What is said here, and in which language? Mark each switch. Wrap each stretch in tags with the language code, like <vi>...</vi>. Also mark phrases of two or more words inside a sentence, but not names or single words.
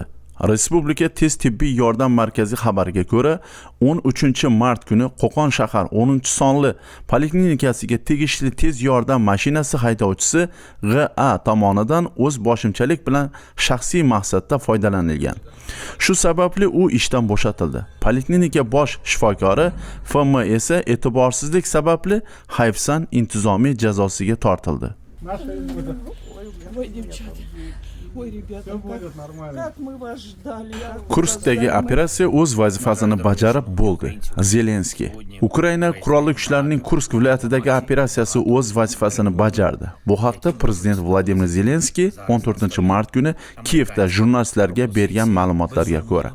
<uz>Respublika tez tibbiy yordam markazi xabariga ko'ra, 13-mart kuni Qo'qon shahar 10-sonli poliklinikasiga tegishli tez yordam mashinasi haydovchisi GA tomonidan o'z boshimchalik bilan shaxsiy maqsadda foydalanilgan. Shu sababli u ishdan bo'shatildi. Poliklinika bosh shifokori FM esa e'tiborsizlik sababli hayfsan intizomiy jazosiga tortildi.</uz> <ru>Ой, девчата, ой, ребята, как мы вас ждали.</ru> <uz>Kurskdagi operatsiya o'z vazifasini bajarib bo'ldi. Zelenskiy. Ukraina qurolli kuchlarining Kursk viloyatidagi operatsiyasi o'z vazifasini bajardi. Bu haqda prezident Vladimir Zelenskiy 14-mart kuni Kiyevda jurnalistlarga bergan ma'lumotlarga ko'ra.</uz>